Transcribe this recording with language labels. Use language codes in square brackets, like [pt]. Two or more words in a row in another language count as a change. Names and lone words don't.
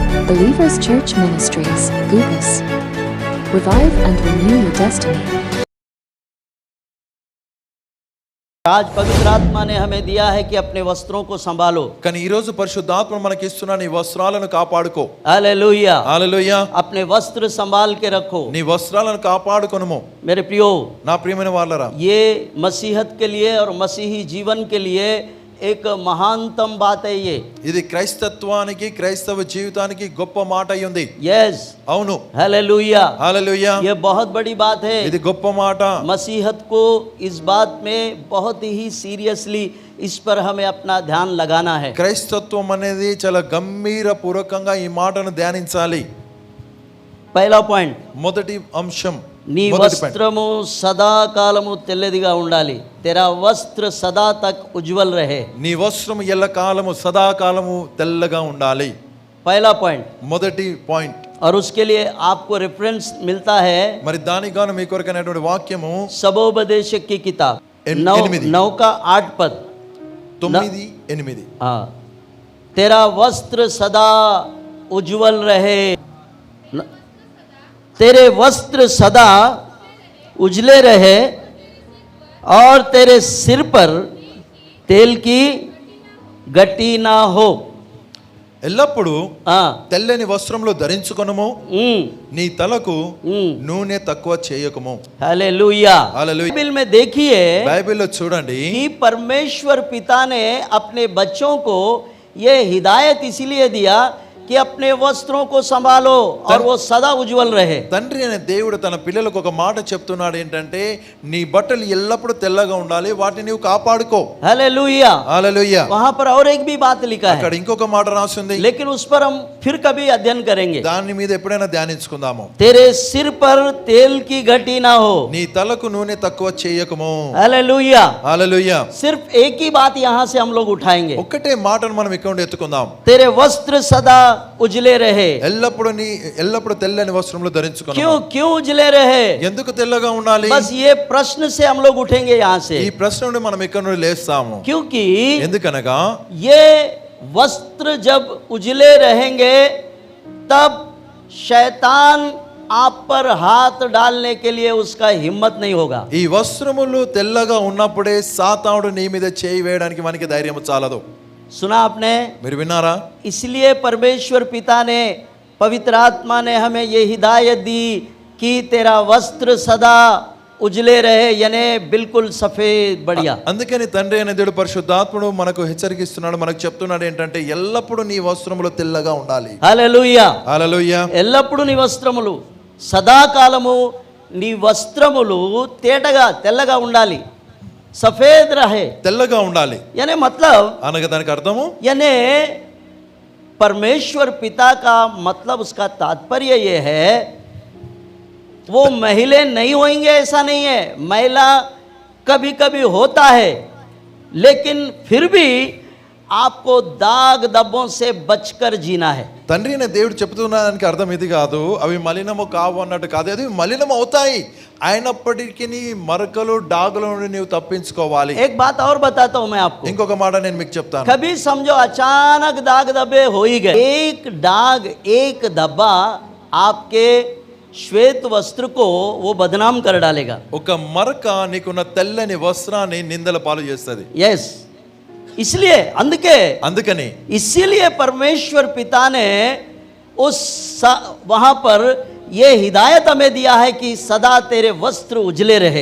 [en] Believers Church Ministries, Gugus. Revive and renew your destiny. [hi] आज पवित्र आत्मा ने हमें दिया है कि अपने वस्त्रों को संभालो। [te] కానీ ఈ రోజు పరిశుద్ధాత్మ మనకి ఇస్తున్న నీ వస్త్రాలను కాపాడుకో. [hi] हालेलुया [te] హల్లెలూయా. [hi] अपने वस्त्र संभाल के रखो। [te] నీ వస్త్రాలను కాపాడుకొనుము. [hi] मेरे प्रियो, [te] నా ప్రియమైన వాళ్ళరా, [hi] ये मसीहत के लिए और मसीही जीवन के लिए एक महानतम बात है ये। [te] ఇది క్రైస్తత్వానికి క్రైస్తవ జీవితానికి గొప్ప మాట అయి ఉంది. [hi] यस, [te] అవును. [hi] हालेलुया, [te] హల్లెలూయా. [hi] ये बहुत बड़ी बात है। [te] ఇది గొప్ప మాట. [hi] मसीहत को इस बात में बहुत ही सीरियसली इस पर हमें अपना ध्यान लगाना है। [te] క్రైస్తత్వం అనేది చాలా గంభీరపూర్వకంగా ఈ మాటను ధ్యానించాలి. [hi] पहला पॉइंट, [te] మొదటి అంశం, నీ వస్త్రము సదాకాలము తెల్లదిగా ఉండాలి. [hi] तेरा वस्त्र सदा तक उज्जवल रहे. [te] నీ వస్త్రము ఎల్లకాలము సదాకాలము తెల్లగా ఉండాలి. [hi] पहला पॉइंट, [te] మొదటి పాయింట్. [hi] और उसके लिए आपको रेफरेंस मिलता है [te] మరి దానికి గాను మీ కొరకైనటువంటి వాక్యము [hi] सबोपदेशक की किताब 9 का 8 पद 9:8. हाँ, तेरा वस्त्र सदा उज्जवल रहे, तेरे वस्त्र सदा उजले रहे और तेरे सिर पर तेल की गट्टी ना हो. [te] ఎల్లప్పుడు [hi] हाँ, [te] తెల్లని వస్త్రములు ధరించుకొనుము, నీ తలకు నూనె తక్కువ చేయకము. [hi] हालेलुया. हालेलुया. बाइबल में देखिए [te] బైబిల్లో చూడండి, [hi] कि परमेश्वर पिता ने अपने बच्चों को ये हिदायत इसीलिए दिया कि अपने वस्त्रों को संभालो और वो सदा उज्जवल रहे. [te] తండ్రి అనే దేవుడు తన పిల్లలకు ఒక మాట చెప్తున్నాడు, ఏంటంటే నీ బట్టలు ఎల్లప్పుడూ తెల్లగా ఉండాలి, వాటిని నీవు కాపాడుకో. [hi] हालेलुया. [te] హల్లెలూయా. [hi] वहां पर और एक भी बात लिखा [te] అక్కడ [hi] है, [te] ఇంకొక మాట రాసి ఉంది, [hi] लेकिन उस पर हम फिर कभी अध्ययन करेंगे. [te] దాని మీద ఎప్పుడైనా ధ్యానించుకుందాము. [hi] तेरे सिर पर तेल की घटी ना हो. [te] నీ తలకు నూనె తక్కువ చేయకము. [hi] हालेलुया. [te] హల్లెలూయా. [hi] सिर्फ एक ही बात यहां से हम लोग उठाएंगे, [te] ఒక్కటే మాటను మనం ఇక్కడ నుండి ఎత్తుకుందాం. [hi] तेरे वस्त्र सदा उजले रहे. [te] ఎల్లప్పుడు తెల్లని వస్త్రములు ధరించుకున్నాము. [hi] क्यों क्यों उजले रहे? [te] ఎందుకు తెల్లగా ఉండాలి? [hi] बस ये प्रश्न से हम लोग उठेंगे यहाँ से, [te] ఈ ప్రశ్న నుండి మనం ఇక్కడ నుండి లేస్తాము. [hi] क्योंकि [te] ఎందుకనగా [hi] ये वस्त्र जब उजले रहेंगे तब शैतान आप पर हाथ डालने के लिए उसका हिम्मत नहीं होगा. [te] ఈ వస్త్రములు తెల్లగా ఉన్నప్పుడే సాతానుడు నీ మీద చేయి వేయడానికి మనకి ధైర్యం చాలదు. [hi] सुना आपने? [te] మీరు విన్నారా? [hi] इसलिए परमेश्वर पिता ने, पवित्र आत्मा ने हमें ये हिदायत दी कि तेरा वस्त्र सदा उजले रहे, यानी बिल्कुल सफेद बढ़िया. [te] అందుకని తండ్రి అనే దేవుడు పరిశుద్ధాత్ముడు మనకు హెచ్చరిస్తున్నాడు, మనకు చెప్తున్నాడు ఏంటంటే ఎల్లప్పుడూ నీ వస్త్రములు తెల్లగా ఉండాలి. హల్లెలూయా. హల్లెలూయా. ఎల్లప్పుడు నీ వస్త్రములు, సదాకాలము నీ వస్త్రములు తేటగా తెల్లగా ఉండాలి, [hi] सफेद रहे. [te] తెల్లగా ఉండాలి [hi] यानी मतलब, [te] అనగా దానికి అర్థము, [hi] यानी परमेश्वर पिता का मतलब, उसका तात्पर्य ये है वो महिले नहीं होंगे ऐसा नहीं है. महिला कभी कभी होता है, लेकिन फिर भी आपको दाग धब्बों से बचकर जीना है. [te] తండ్రి అనే దేవుడు చెప్తున్నానికి అర్థం ఇది కాదు, అవి మలినము కావు అన్నట్టు కాదు, అది మలినము అవుతాయి, అయినప్పటికీ మరకలు డాగుల నుండి నీవు తప్పించుకోవాలి. [hi] एक बात और बताता हूं मैं आपको. [te] ఇంకొక మాట నేను మీకు చెప్తాను. [hi] कभी समझो अचानक दाग धब्बे हो ही गए, एक दाग, एक धब्बा आपके श्वेत वस्त्र को वो बदनाम कर डालेगा. [te] ఒక మరక నీకున్న తెల్లని వస్త్రాన్ని నిందల పాలు చేస్తుంది. [hi] यस, इसलिए [te] అందుకని [hi] इसीलिए परमेश्वर पिता ने उस वहां पर ये हिदायत हमें दिया है कि सदा तेरे वस्त्र उजले रहे.